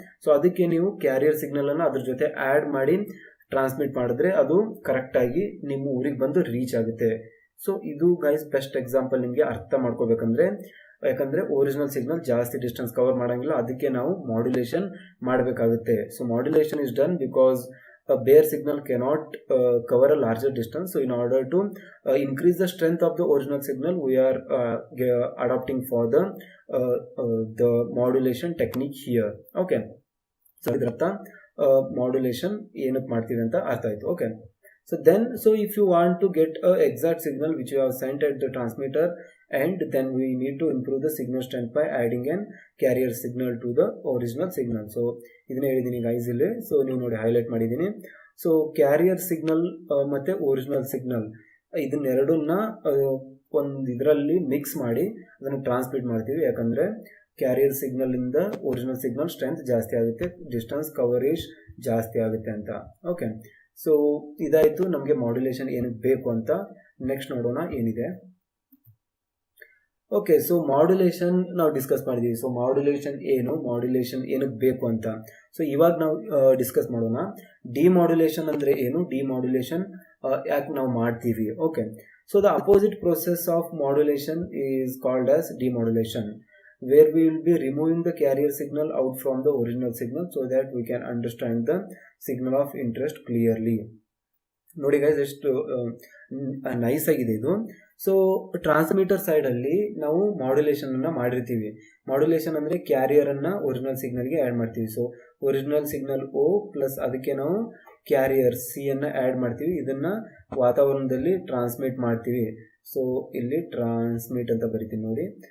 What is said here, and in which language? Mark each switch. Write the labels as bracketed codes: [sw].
[kn] So ಅದಕ್ಕೆ ನೀವು carrier ಸಿಗ್ನಲನ್ನು ಅದ್ರ ಜೊತೆ ಆ್ಯಡ್ ಮಾಡಿ ಟ್ರಾನ್ಸ್ಮಿಟ್ ಮಾಡಿದ್ರೆ ಅದು ಕರೆಕ್ಟಾಗಿ ನಿಮ್ಮ ಊರಿಗೆ ಬಂದು ರೀಚ್ ಆಗುತ್ತೆ. ಸೊ ಇದು ಗೈಸ್ ಬೆಸ್ಟ್ ಎಕ್ಸಾಂಪಲ್. ನಿಮಗೆ ಅರ್ಥ ಮಾಡ್ಕೋಬೇಕಂದ್ರೆ ಯಾಕಂದರೆ ಒರಿಜಿನಲ್ ಸಿಗ್ನಲ್ ಜಾಸ್ತಿ ಡಿಸ್ಟೆನ್ಸ್ ಕವರ್ ಮಾಡೋಂಗಿಲ್ಲ, ಅದಕ್ಕೆ ನಾವು ಮಾಡ್ಯುಲೇಷನ್ ಮಾಡಬೇಕಾಗುತ್ತೆ. [en] So modulation is done because a bare signal cannot cover a larger distance. So in order to increase the strength of the original signal, we are adopting for the modulation technique here. [kn] Okay, so idartha modulation ಏನಕ್ಕೆ ಮಾಡ್ತೀವಿ ಅಂತ ಅರ್ಥ ಆಯ್ತು. [en] Okay, so if you want to get a exact signal which you have sent at the transmitter, and then we need to improve the signal strength by adding an carrier signal to the original signal. [kn] So ಇದನ್ನ ಹೇಳಿದ್ದೀನಿ guys ಇಲ್ಲಿ. So ನೀವು ನೋಡಿ highlight ಮಾಡಿದ್ದೀನಿ. So carrier signal ಮತ್ತು original signal ಇದನ್ನೆರಡನ್ನ ಒಂದು ಇದರಲ್ಲಿ mix ಮಾಡಿ ಅದನ್ನು ಟ್ರಾನ್ಸ್ಮಿಟ್ ಮಾಡ್ತೀವಿ. ಯಾಕಂದರೆ ಕ್ಯಾರಿಯರ್ ಸಿಗ್ನಲಿಂದ ಒರಿಜಿನಲ್ ಸಿಗ್ನಲ್ ಸ್ಟ್ರೆಂತ್ ಜಾಸ್ತಿ ಆಗುತ್ತೆ, ಡಿಸ್ಟೆನ್ಸ್ ಕವರೇಜ್ ಜಾಸ್ತಿ ಆಗುತ್ತೆ ಅಂತ. ಓಕೆ, ಸೊ ಇದಾಯಿತು ನಮಗೆ ಮಾಡ್ಯುಲೇಷನ್ ಏನಕ್ಕೆ ಬೇಕು ಅಂತ. ನೆಕ್ಸ್ಟ್ ನೋಡೋಣ ಏನಿದೆ. ಓಕೆ, ಸೊ ಮಾಡ್ಯುಲೇಷನ್ ನಾವು ಡಿಸ್ಕಸ್ ಮಾಡಿದ್ದೀವಿ. ಸೊ ಮಾಡ್ಯುಲೇಷನ್ ಏನಕ್ಕೆ ಬೇಕು ಅಂತ. ಸೊ ಇವಾಗ ನಾವು ಡಿಸ್ಕಸ್ ಮಾಡೋಣ. ಡಿಮಾಡ್ಯುಲೇಷನ್ ಅಂದರೆ ಏನು, ಡಿಮಾಡ್ಯುಲೇಷನ್ ಯಾಕೆ ನಾವು ಮಾಡ್ತೀವಿ. [en] Okay, so the opposite process of modulation is called as demodulation, where we will be removing the carrier signal out from the original signal so that we can understand the signal of interest clearly. [kn] ನೋಡಿ guys, ಎಷ್ಟು nice ಆಗಿದೆ ಇದು. So transmitter ಸೈಡಲ್ಲಿ ನಾವು ಮಾಡ್ಯುಲೇಷನನ್ನು ಮಾಡಿರ್ತೀವಿ. Modulation ಅಂದರೆ ಕ್ಯಾರಿಯರನ್ನು original ಸಿಗ್ನಲ್ಗೆ add ಮಾಡ್ತೀವಿ. So original signal O plus ಅದಕ್ಕೆ ನಾವು ಕ್ಯಾರಿಯರ್ Cಯನ್ನು ಆ್ಯಡ್ ಮಾಡ್ತೀವಿ. ಇದನ್ನು ವಾತಾವರಣದಲ್ಲಿ ಟ್ರಾನ್ಸ್ಮಿಟ್ ಮಾಡ್ತೀವಿ. ಸೊ ಇಲ್ಲಿ ಟ್ರಾನ್ಸ್ಮಿಟ್ ಅಂತ ಬರಿತೀನಿ ನೋಡಿ.